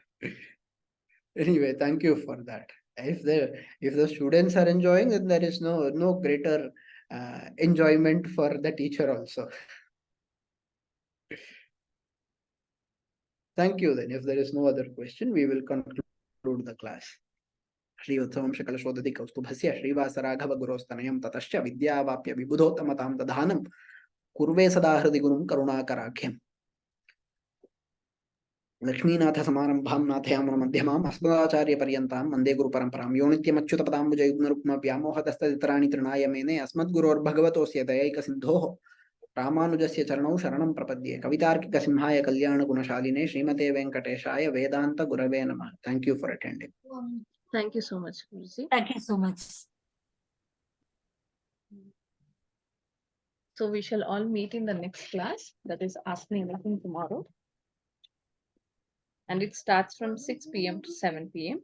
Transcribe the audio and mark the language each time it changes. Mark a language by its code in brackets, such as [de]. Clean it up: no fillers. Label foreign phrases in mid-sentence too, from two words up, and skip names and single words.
[en] Anyway, thank you for that. If the students are enjoying, then there is no greater enjoyment for the teacher also. Thank you then. If there is no other question, we will conclude the class. [sa] श्री उत्सवम् शकल शोधति कौस्तुभस्य श्री वसराघव गुरोस्तनयम् ततस्य विद्यावाप्य विबुधोत्तमताम् दधानम् कुर्वे सदा हृदि गुरुम् करुणाकराख्यम् Lakshmీనాథ సమారంభాం నాథయామున మధ్యమాం అస్మదాచార్య పర్యంతాం వందే గురు పరంపరాం యో నిత్యమచ్యుత పదాంబుజ యుగ్మరుక్మ వ్యామోహతస్తదితరాణి తృణాయమేనే అస్మద్గురోర్భగవతోస్య దయైక సింధోః రామానుజస్య చరణౌ శరణం ప్రపద్యే కవితార్కిక సింహాయ కళ్యాణ గుణశాలినే శ్రీమతే వెంకటేశాయ వేదాంత గురవే నమః. [en] Thank you for attending. Thank you so much, Guruji. Thank you so much. So we shall all meet in the next class, that is Ask Me Anything tomorrow. And it starts from 6 p.m. to 7 p.m.